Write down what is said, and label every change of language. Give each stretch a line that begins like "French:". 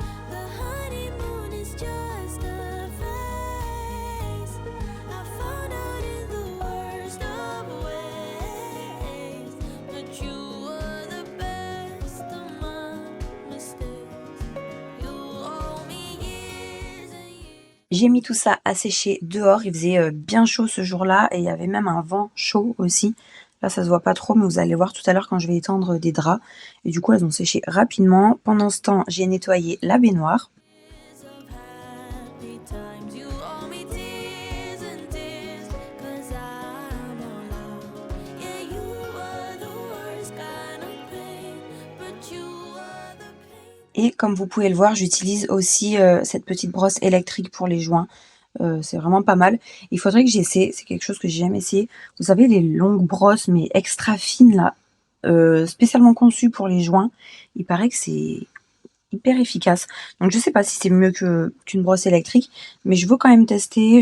English: The honeymoon is just a phase. I found out in the worst of ways. But you were the best of my mistakes. You owe me years and years.
French: J'ai mis tout ça à sécher dehors. Il faisait bien chaud ce jour-là et il y avait même un vent chaud aussi. Là, ça se voit pas trop, mais vous allez voir tout à l'heure quand je vais étendre des draps. Et du coup, elles ont séché rapidement. Pendant ce temps, j'ai nettoyé la baignoire.
English: Years of happy times. You owe me tears and tears. 'Cause I'm all out. Yeah, you were the worst kind of pain. But you were the pain.
French: Et comme vous pouvez le voir, j'utilise aussi cette petite brosse électrique pour les joints. C'est vraiment pas mal. Il faudrait que j'essaie, c'est quelque chose que j'ai jamais essayé. Vous savez, les longues brosses, mais extra fines là, spécialement conçues pour les joints. Il paraît que c'est hyper efficace. Donc je sais pas si c'est mieux qu'une brosse électrique, mais je veux quand même tester.